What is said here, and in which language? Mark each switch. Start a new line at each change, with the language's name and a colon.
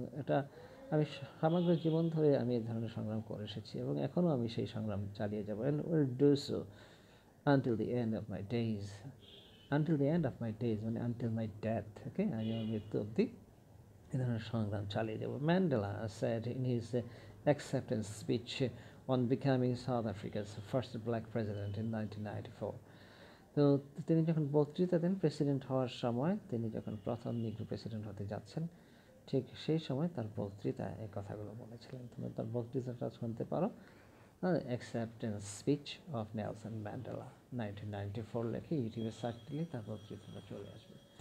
Bangla: এটা আমি সমগ্র জীবন ধরে আমি এই ধরনের সংগ্রাম করে এসেছি এবং এখনও আমি সেই সংগ্রাম চালিয়ে যাব,
English: And will do so until the end of my days. Until the end of my days
Bangla: মানে
English: until my death,
Bangla: ওকে, আমি আমার মৃত্যু অবধি এই ধরনের সংগ্রাম চালিয়ে যাব।
English: Mandela said in his acceptance speech on becoming South Africa's first black president in 1994.
Bangla: তো তিনি যখন বক্তৃতা দেন প্রেসিডেন্ট হওয়ার সময়, তিনি যখন প্রথম নিগ্রো প্রেসিডেন্ট হতে যাচ্ছেন, ঠিক সেই সময় তার বক্তৃতায় এই কথাগুলো বলেছিলেন। তোমরা তার বক্তৃতাটা শুনতে পারো,
English: acceptance speech of Nelson Mandela 1994
Bangla: লেখে ইউটিউবে সার্চ দিলে তার বক্তৃতাটা চলে আসবে।